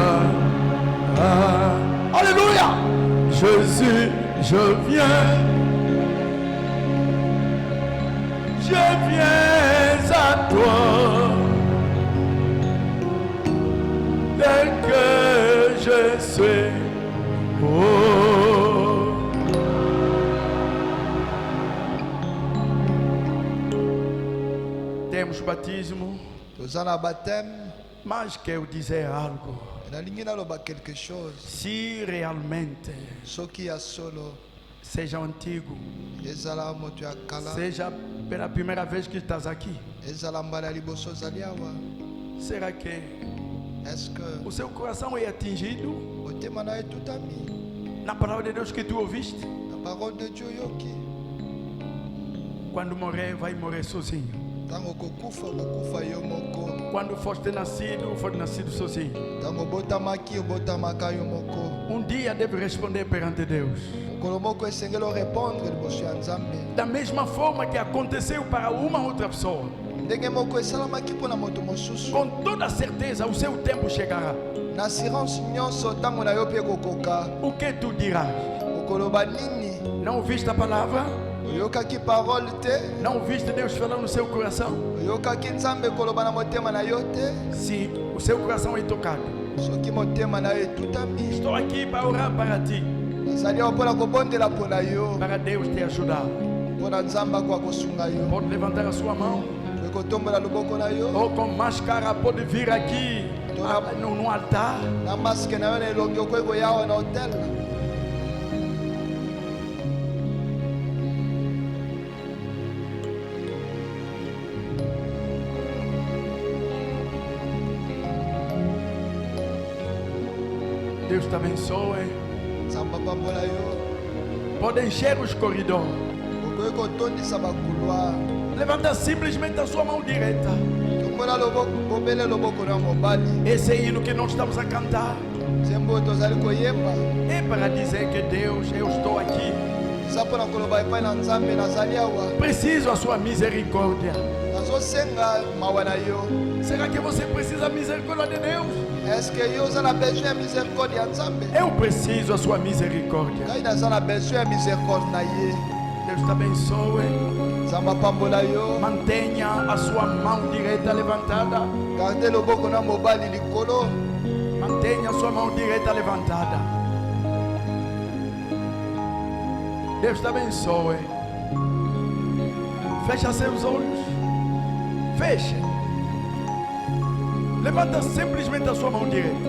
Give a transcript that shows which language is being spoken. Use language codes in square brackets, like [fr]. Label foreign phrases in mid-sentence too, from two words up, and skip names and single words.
[fr] Ah. Alléluia. Jésus, je viens. Je viens à toi, tel que je suis. [pt] Oh. Temos batismo, [ln] toza na baptême, [pt] mas quero dizer algo. [ln] nalingi naloba [fr] quelque chose. [pt] Se realmente, [ln] Soki ya solo [pt] seja antigo, [ln] ezala moto ya kala, [pt] seja pela primeira vez que estás aqui, [ln] ezala mbala ya liboso ozali awa, [pt] será que [fr] est-ce que [pt] o seu coração é atingido [ln] motema na etutami [pt] na palavra de Deus que tu ouviste? [ln] na [fr] parole de Dieu [ln] yoki? [pt] Quando morrer, vai morrer sozinho. [ln] Ntango kokufa kokufa yo moko. [pt] Quando foste nascido, foi nascido sozinho. [ln] Ntango obotamaki obotamaka yo moko. [pt] Um dia deve responder perante Deus. [ln] Mokolo moko esengeli orépondre liboso ya Nzambe. [pt] Da mesma forma que aconteceu para uma outra pessoa. [ln] Ndenge moko esalamaki mpona moto mosusu. [pt] Com toda certeza o seu tempo chegará. [ln] Na assurance nyonso ntango na yo mpe kokoka. [pt] O que tu dirás? [ln] Okoloba nini? [pt] Não ouviste a palavra? [ln] Oyokaki parole te? [pt] Não ouviste Deus falando no seu coração? [ln] Oyokaki Nzambe koloba na motema na yo te? [pt] Se o seu coração é tocado, [ln] Soki motema na yo etutami. [pt] estou aqui para orar para ti, [ln] Nazali awa mpona kobondela mpona yo. [pt] para Deus te ajudar. [ln] Mpona Nzambe akwa kosunga yo. [pt] Pode levantar a sua mão, [ln] Ekotombola loboko na yo. [pt] ou com máscara pode vir aqui no altar. [ln] Na maske na yo na elongi okoki koya awa na hotel. [pt] Deus te abençoe. [ln] Nzambe apambola yo. [pt] Pode encher os corredores. [ln] Okoki kotondisa bakouloir. [pt] Levanta simplesmente a sua mão direita. [ln] Tombola loboko, bobele loboko na mobali. [pt] Esse hino que nós estamos a cantar [ln] Nzembo oyo tozali koyemba. [pt] é para dizer que Deus, eu estou aqui. [ln] Eza mpona koloba epai na Nzambe nazali awa. [pt] Preciso a sua misericórdia. [ln] Nazosenga mawa na yo. [pt] Será que você precisa da misericórdia de Deus? [fr] Est-ce que [ln] yo za na [fr] besoin de miséricorde [ln] nzambe? [pt] Eu preciso a sua misericórdia. [ln] Ngai naza na [fr] besoin de miséricorde [ln] na ye. [pt] Deus te abençoe. [ln] Nzambe apambola yo. [pt] Mantenha a sua mão direita levantada. [ln] Garde loboko na mobali likolo. [pt] Mantenha a sua mão direita levantada. Deus te abençoe. Fecha seus olhos. Feche. Levanta simplesmente a sua mão direita.